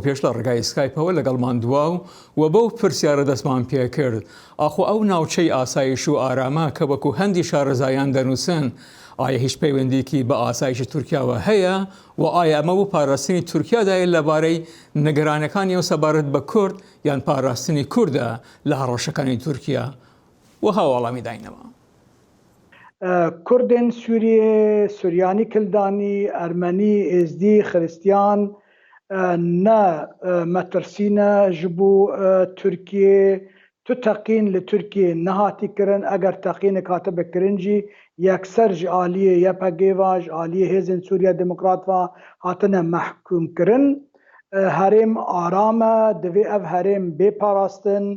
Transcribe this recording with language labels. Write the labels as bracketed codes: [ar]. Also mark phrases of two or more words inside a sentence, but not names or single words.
[ckb] پێش لە ڕێگای سکایپەوە لەگەڵمان دواو و بەو پرسیارە دەستمان پێ کرد ئاخۆ ئەو ناوچەی ئاسایش و ئارامە کە وەکو هەندی شارەزایان دەنووسن ئایا هیچ پەیوەندیکی بە ئاسایشی تورکیاوە هەیە و ئایا ئەمە بۆ پاراستنی تورکیادایە لەبارەی نەگەرانەکانی و سەبارەت بە کورد یان پاراستنی کووردە لە هەڕەشەکانی تورکیا و هاوڵامی داینەوە. کوردن سوریه، سوریانی کلدانی، ئەرمەنی، ئێزدی، [ku] خریستیان نه مەترسینە ji bo Tirkiye tu teqîn li Tirkiye nehatî kirin eger teqînek hate bikirin jî yekser ji aliyê YPG ji aliyê Hêzên Sûriya Demokrat ve hatine mehkûm kirin. Herêm aram e, divê ev herêm bêparastin.